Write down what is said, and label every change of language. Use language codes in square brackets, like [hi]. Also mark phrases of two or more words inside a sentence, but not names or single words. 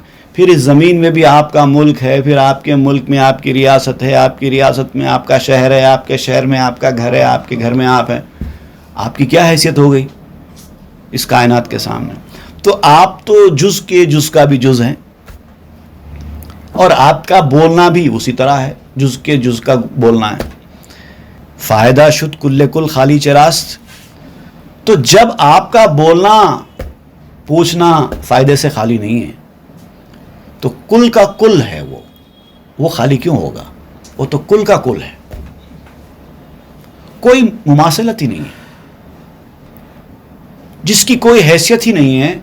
[ur] پھر اس زمین میں بھی آپ کا ملک ہے، پھر آپ کے ملک میں آپ کی ریاست ہے، آپ کی ریاست میں آپ کا شہر ہے، آپ کے شہر میں آپ کا گھر ہے، آپ کے گھر میں آپ ہیں. آپ کی کیا حیثیت ہو گئی اس کائنات کے سامنے؟ تو آپ تو جز کے جز کا بھی جز ہیں، اور آپ کا بولنا بھی اسی طرح ہے، جز کے جز کا بولنا ہے. [fa] فائدہ شد کل کل خالی چراست. [ur] تو جب آپ کا بولنا، پوچھنا فائدے سے خالی نہیں ہے تو کل کا کل ہے، وہ خالی کیوں ہوگا؟ وہ تو کل کا کل ہے، کوئی مماثلت ہی نہیں ہے، جس کی کوئی حیثیت ہی نہیں ہے.